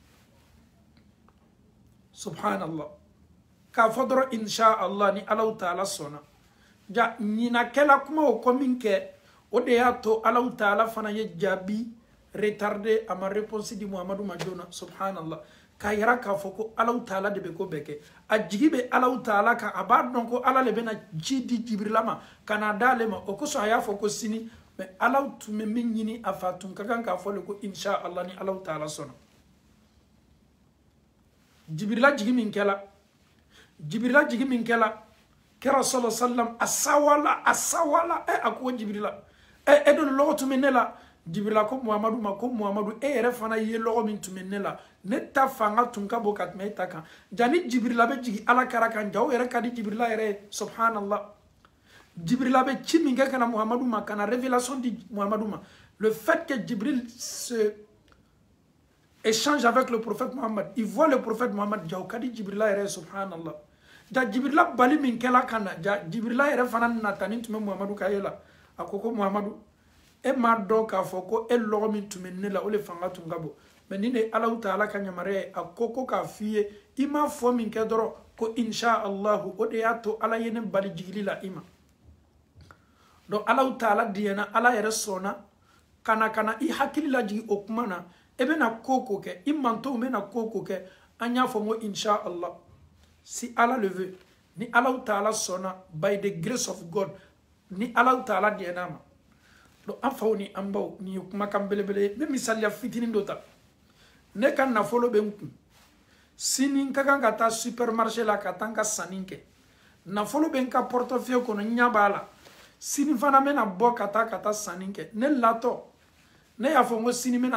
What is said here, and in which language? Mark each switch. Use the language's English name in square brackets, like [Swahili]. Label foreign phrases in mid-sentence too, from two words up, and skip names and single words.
[Bambara] subhanallah k'a fɔ dɔrɔn [Arabic] إن شاء الله [Bambara] ni Allahu Taala sɔnna ja ɲinakɛla kuma o kɔ min kɛ o de y'a to Allahu Taala fana ye jaabi retardé a ma réponse di Muhammadu ma joona subhanallah k'a yira k'a fɔ ko Allahu Taala de bɛ ko bɛɛ kɛ a jigi bɛ Allahu Taala kan a b'a dɔn ko ala le bɛna ci di Jibrila ma ka na d'ale ma o kosɔn a y'a fɔ ko sini mais Allahu tun bɛ min ɲini a fa tun ka kan k'a fɔ le ko [Arabic] إن شاء الله [Bambara] ni Allahu Taala sɔnna Jibrila jigi min kɛla kɛra [Arabic] صلى الله عليه وسلم [Bambara] a sawala a ko Jibrila e don lɔgɔ tun bɛ ne la Jibrila ko Muhammadu e yɛrɛ fana ye lɔgɔ min tun bɛ ne la ne ta fanga tun ka bon ka tɛmɛ e ta kan jani Jibrila bɛ jigi ala kɛra kan ja o yɛrɛ ka di Jibrila yɛrɛ ye subhanallah Jibrila bɛ ci min kɛ kana Muhammadu ma kana révélation di Muhammadu ma [French] le fait que Jibril se échange avec le prophète Muhammad il voit le prophète Muhammad [Bambara] ja o ka di Jibrila yɛrɛ ye subhanallah ja Jibrila bali min kɛla kana ja Jibrila yɛrɛ fana natani tun bɛ Muhammadu ka ye la a ko Muhammadu e ma dɔn k'a fɔ ko e lɔgɔ min tun bɛ ne la o le fanga tun ka bon mais ni ne Allahu Taala ka yamaruya ye a ko k'a f'i ye i ma fɔ min kɛ dɔrɔn ko [Arabic] إن شاء الله [Bambara] o de y'a to ala ye ne bali jigili la i ma donc Allahu Taala diyana ala yɛrɛ sɔnna kana i hakili lajigi o kuma na e bɛna ko kɛ i mantonw bɛna ko kɛ an y'a fɔ ko [Arabic] إن شاء الله [French] si ala le veut [Bambara] ni Allahu Taala sɔnna [English] by the grace of God [Bambara] ni Allahu Taala diyana ma donc an faw ni an baw ni kumakan belebele ne misaliya fitinin dɔ ta ne ka nafolo bɛ n kun sini n ka kan ka taa supermarché la ka taa n ka sanni kɛ nafolo bɛ n ka portefeuille kɔnɔ n ɲɛ b'a la sini fana n bɛna bɔ ka taa sanni kɛ ne latɔ ne y'a fɔ n ko sini n